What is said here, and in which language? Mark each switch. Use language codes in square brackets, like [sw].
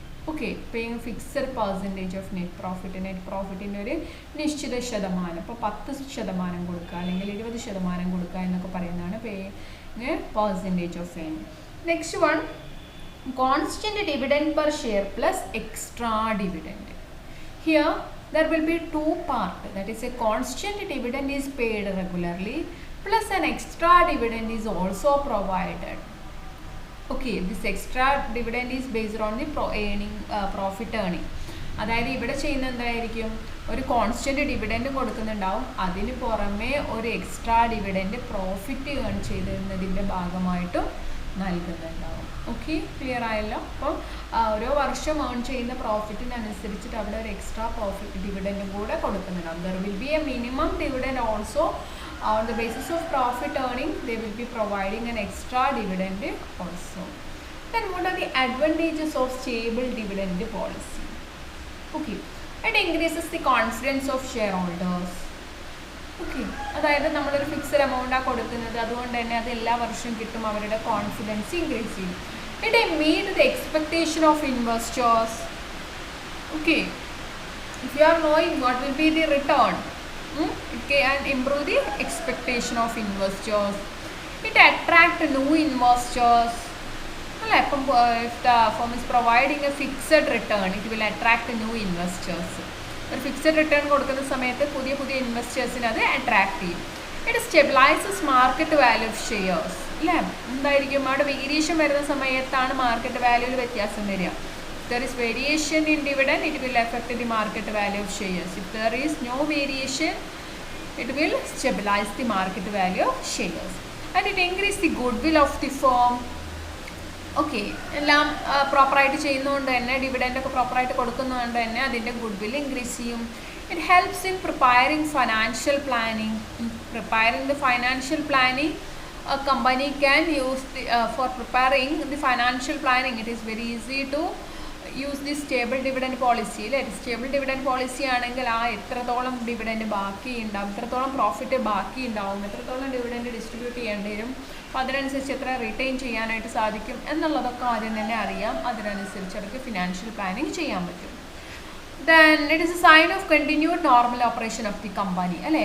[ml] Okay, [en] paying fixed percentage of net [ml] പ്രോഫിറ്റിൻ്റെ ഒരു നിശ്ചിത ശതമാനം, ഇപ്പോൾ 10% കൊടുക്കുക അല്ലെങ്കിൽ 20% കൊടുക്കുക എന്നൊക്കെ പറയുന്നതാണ് [en] Paying percentage of earning. Next one, constant dividend per share plus extra dividend. Here there will be 2 parts, that is a constant dividend is paid regularly plus an extra dividend is also provided. Okay, this extra dividend is based on the profit earning. [ml] അതായത് ഇവിടെ ചെയ്യുന്ന എന്തായിരിക്കും, ഒരു constant dividend കൊടുക്കുന്നുണ്ടാവും, അതിന് പുറമെ ഒരു extra dividend profit earn ചെയ്തിരുന്നതിൻ്റെ ഭാഗമായിട്ടും നൽകുന്നുണ്ടാവും. Okay, clear ആയല്ലോ. അപ്പം ഓരോ വർഷം ഏൺ ചെയ്യുന്ന പ്രോഫിറ്റിനനുസരിച്ചിട്ട് അവിടെ ഒരു എക്സ്ട്രാ പ്രോഫിറ്റ് ഡിവിഡൻഡും കൂടെ കൊടുക്കുന്നുണ്ടാവും. [en] There will be a minimum dividend also. On the basis of profit earning, they will be providing an extra dividend also. Then what are the advantages of stable dividend policy? Okay, it increases the confidence of shareholders. [ml] Okay, അതായത് നമ്മളൊരു fixed എമൗണ്ടാണ് കൊടുക്കുന്നത്, അതുകൊണ്ട് തന്നെ അത് എല്ലാ വർഷവും കിട്ടും, അവരുടെ കോൺഫിഡൻസ് ഇൻക്രീസ് ചെയ്യും. [en] It meet the expectation of investors. Okay, if you are knowing what will be the return, it can improve the expectation of investors. It attract new investors. If the firm is providing a fixed return, it will attract new investors. [ml] ഒരു fixed return കൊടുക്കുന്ന സമയത്ത് പുതിയ പുതിയ ഇൻവെസ്റ്റേഴ്സിന് അത് attract ചെയ്യും. [en] it stabilises market value of shares [ml] അല്ലേ. എന്തായിരിക്കും അവിടെ വേരിയേഷൻ വരുന്ന സമയത്താണ് മാർക്കറ്റ് വാല്യൂവിൽ വ്യത്യാസം വരിക. [en] If there is variation in dividend, it will affect the market value of shares. If there is no variation, it will stabilize the market value of shares. And it increase the goodwill of the firm. [ml] Okay, എല്ലാം പ്രോപ്പറായിട്ട് ചെയ്യുന്നതുകൊണ്ട് തന്നെ, ഡിവിഡൻഡൊക്കെ പ്രോപ്പറായിട്ട് കൊടുക്കുന്നതുകൊണ്ട് തന്നെ അതിൻ്റെ goodwill increase ചെയ്യും. [en] It helps in preparing financial planning. Preparing the financial planning, a company can use for preparing the financial planning. It is very easy to use the stable dividend policy. [ml] Stable dividend policy ആണെങ്കിൽ ആ എത്രത്തോളം dividend ബാക്കി ഉണ്ടാവും, എത്രത്തോളം profit ബാക്കി ഉണ്ടാവും, എത്രത്തോളം dividend distribute ചെയ്യേണ്ടി വരും, അപ്പോൾ അതിനനുസരിച്ച് എത്ര റിട്ടൈൻ ചെയ്യാനായിട്ട് സാധിക്കും എന്നുള്ളതൊക്കെ ആദ്യം തന്നെ അറിയാം. അതിനനുസരിച്ച് അവർക്ക് ഫിനാൻഷ്യൽ പ്ലാനിങ് ചെയ്യാൻ പറ്റും. [en] then it is a sign of continued normal operation of the company [ml] അല്ലേ.